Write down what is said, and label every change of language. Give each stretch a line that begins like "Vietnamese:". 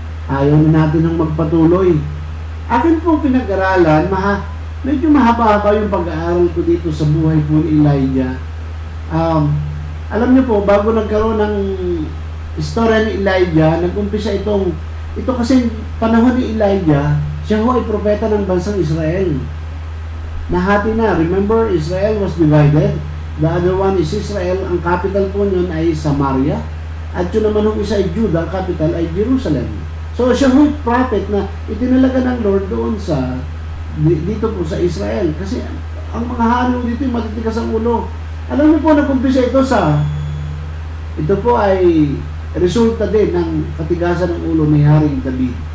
Filipino: Ayaw na natin ng magpatuloy. Akin po pinag-aralan, medyo mahaba-haba yung pag-aaral ko dito sa buhay po ni Elijah. Alam niyo po, bago nagkaroon ng istorya ni Elijah, nag-umpisa ito kasi panahon ni Elijah, siya ho ay propeta ng bansang Israel. Nahati na.
English: Remember, Israel was divided. The other one is Israel.
Filipino: Ang capital po niyon ay Samaria. At yun naman yung isa ay Judah, ang capital ay Jerusalem. So, siya yung prophet na itinalaga ng Lord doon dito po sa Israel. Kasi ang mga hari dito yung matitigas ang ulo. Alam niyo po, nag-umpisa ito ito po ay resulta din ng katigasan ng ulo ni Haring David.